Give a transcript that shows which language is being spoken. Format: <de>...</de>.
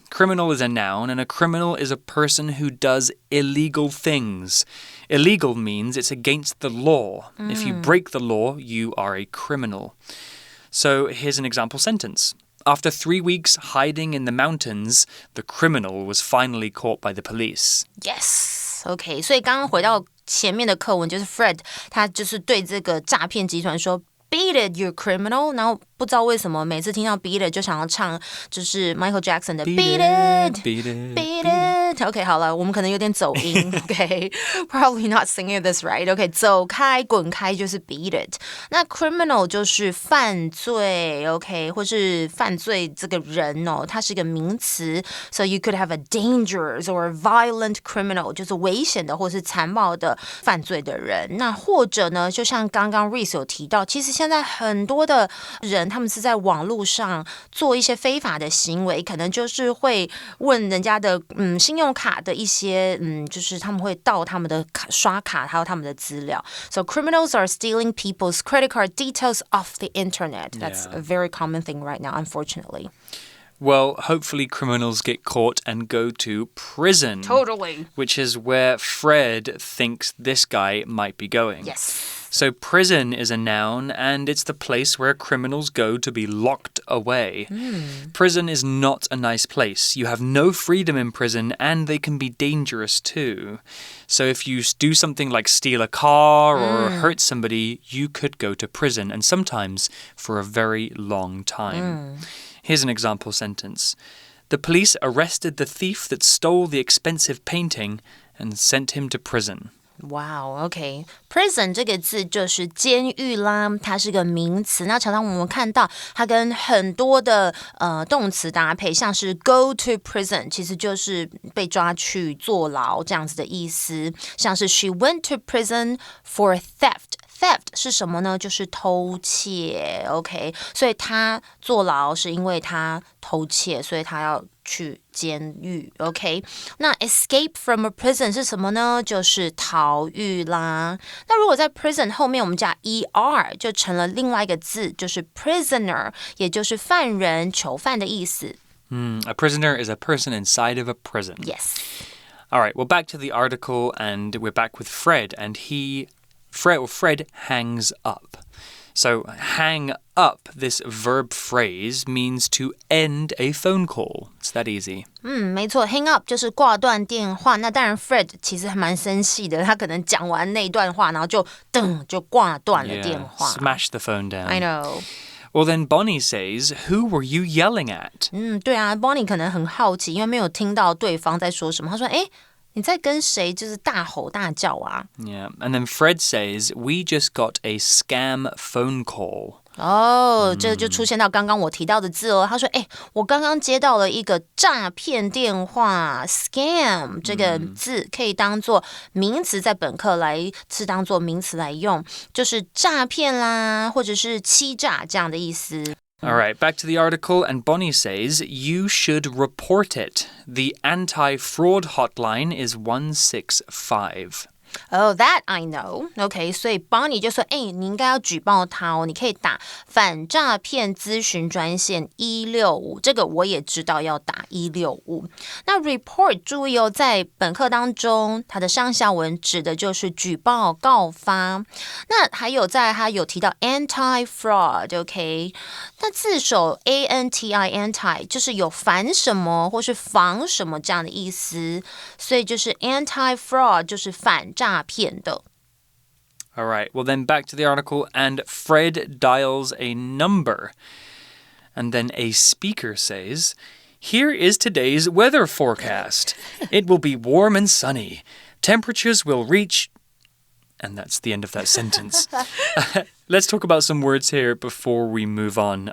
<en>Criminal is a noun, and a criminal is a person who does illegal things. Illegal means it's against the law. If you break the law, you are a criminal. So here's an example sentence. After 3 weeks hiding in the mountains, the criminal was finally caught by the police.</en> <zh>Yes, OK， 所以刚刚回到前面的课文，就是 Fred 他就是对这个诈骗集团说</zh> <en>Beat it, you criminal.</en> <zh>然后不知道为什么每次听到 Beat It 就想要唱就是 Michael Jackson 的</zh> <en>Beat Beat It,</en> <zh>It OK 好了，我们可能有点走音OK</zh> <en>Probably not singing this right</en> <zh>OK 走开滚开就是 Beat It 那 criminal 就是犯罪 OK 或是犯罪这个人哦，它是一个名词</zh> <en>So you could have a dangerous or violent criminal</en> <zh>就是危险的或是残暴的犯罪的人那或者呢就像刚刚 Reese 有提到其实现在很多的人他们是在网络上做一些非法的行为可能就是会问人家的信用卡的一些就是他们会盗他们的刷卡还有他们的资料</zh> <en>So criminals are stealing people's credit card details off the internet That's a very common thing right now unfortunately Well, hopefully criminals get caught and go to prison. Totally. Which is where Fred thinks this guy might be going. Yes. So prison is a noun, and it's the place where criminals go to be locked away. Prison is not a nice place. You have no freedom in prison, and they can be dangerous too. So if you do something like steal a car or hurt somebody, you could go to prison, and sometimes for a very long time. Here's an example sentence. The police arrested the thief that stole the expensive painting and sent him to prison. Wow, OK.</en> <zh>Prison 这个字就是监狱啦，它是个名词。那常常我们看到它跟很多的动词搭配，像是 go to prison， 其实就是被抓去坐牢这样子的意思。像是</zh> <en>she went to prison for theft.</en> <zh>Theft 是什么呢？就是偷窃 OK 所以他坐牢是因为他偷窃所以他要去监狱 OK 那</zh> <en>escape from a prison</en> <zh>是什么呢？就是逃狱啦那如果在 prison 后面我们加 er 就成了另外一个字就是 prisoner 也就是犯人囚犯的意思</zh> <en>A prisoner is a person inside of a prison. Yes All right, well back to the article and we're back with Fred and Fred hangs up. So hang up, this verb phrase, means to end a phone call. It's that easy.</en> <zh>没错 hang up 就是挂断电话那当然 Fred 其实还蛮生气的他可能讲完那段话然后就挂断了电话</zh> <en>Smash the phone down. I know Well, then Bonnie says, Who were you yelling at?</en> <zh>对啊 Bonnie 可能很好奇因为没有听到对方在说什么他说你在跟谁就是大吼大叫啊</zh> <en>Yeah, and then Fred says, We just got a scam phone call.</en> <zh>这就出现到刚刚我提到的字哦他说我刚刚接到了一个诈骗电话 scam 这个字可以当作名词在本课是当作名词来用就是诈骗啦或者是欺诈这样的意思</zh> <en>All right, back to the article, and Bonnie says, You should report it. The anti-fraud hotline is 165. Oh, that I know.</en> <zh>OK, 所以 Bonnie 就说，你应该要举报他哦，你可以打反诈骗咨询专线165，这个我也知道要打165。那 report 注意哦，在本课当中，它的上下文指的就是举报、告发。那还有他有提到 anti-fraud，OK， 那字首 anti 就是有反什么或是防什么这样的意思，所以就是 anti-fraud 就是反诈骗的。</zh> <en>All right, well then back to the article, and Fred dials a number. And then a speaker says, Here is today's weather forecast. It will be warm and sunny. Temperatures will reach... And that's the end of that sentence. Let's talk about some words here before we move on.</en>